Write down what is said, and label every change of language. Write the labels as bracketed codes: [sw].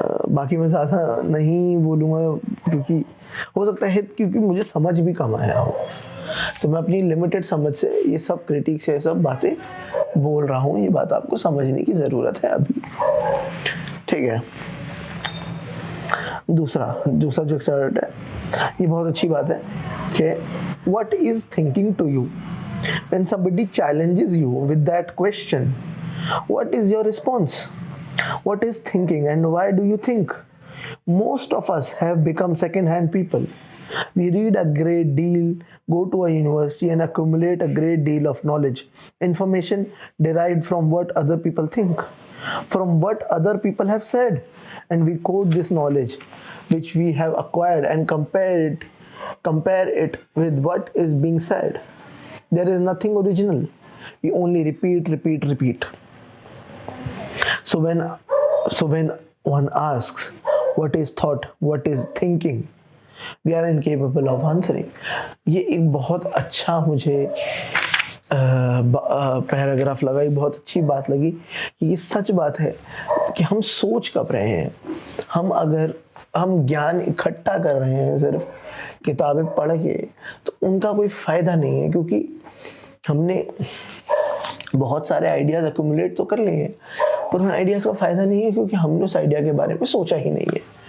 [hi] बाकी मैं ज़्यादा नहीं बोलूँगा क्योंकि हो सकता है क्योंकि मुझे समझ भी कम आया हो, तो मैं अपनी लिमिटेड समझ से ये सब क्रिटिक से ये सब बातें बोल रहा हूँ। ये बात आपको समझने की ज़रूरत है अभी, ठीक है। दूसरा जो एक्सर्ट है, ये बहुत अच्छी बात है कि [en] what is thinking to you when somebody challenges you with that question, what is your response? What is thinking and why do you think? Most of us have become second-hand people. We read a great deal, go to a university and accumulate a great deal of knowledge, information derived from what other people think, from what other people have said, and we quote this knowledge which we have acquired and compare it with what is being said. There is nothing original. We only repeat. So when one asks what is thought, what is thinking, we are incapable of answering. [hi] ये एक बहुत अच्छा मुझे paragraph लगा, ये बहुत अच्छी बात लगी कि ये सच बात है कि हम सोच कब रहे हैं। अगर हम ज्ञान इकट्ठा कर रहे हैं सिर्फ किताबें पढ़ के, तो उनका कोई फ़ायदा नहीं है, क्योंकि हमने बहुत सारे आइडियाज़ एक्यूमुलेट तो कर लिए हैं, पर उन आइडियाज़ का फ़ायदा नहीं है क्योंकि हमने उस आइडिया के बारे में सोचा ही नहीं है।